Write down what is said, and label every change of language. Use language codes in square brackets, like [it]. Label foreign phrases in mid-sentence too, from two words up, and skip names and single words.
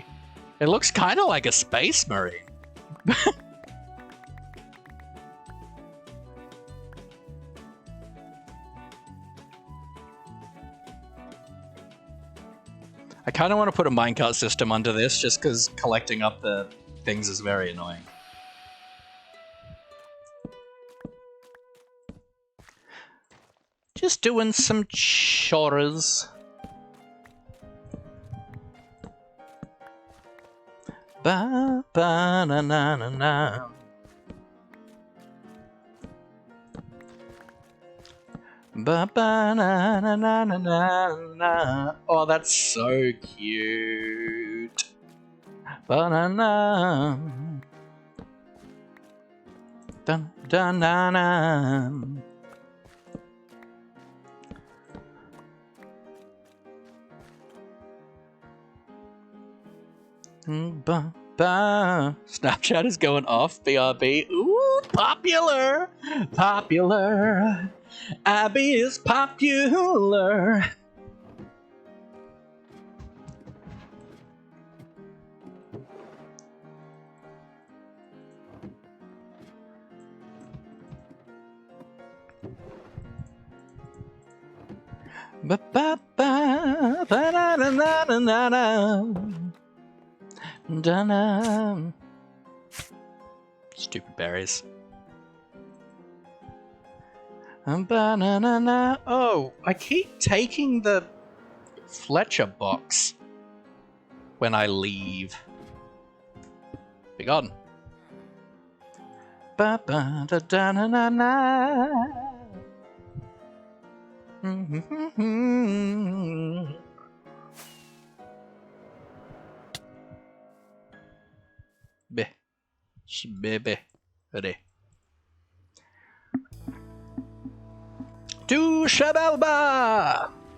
[en] It looks kind of like a space marine. I kind of want to put a minecart system under this just because collecting up the things is very annoying. Just doing some chores. Ba ba na na na na. Ba ba na na na na na na. Oh, that's so cute. Ba na na. Dun dun na na. Ba, ba. Snapchat is going off. BRB. Ooh, popular. Popular. Abby is popular. Ba ba ba ba na na na na na. Dun. Stupid berries. Banana. Oh, I keep taking the Fletcher box when I leave. Be gone. Ba ba da da na na na. Baby, ready. To Shabalba!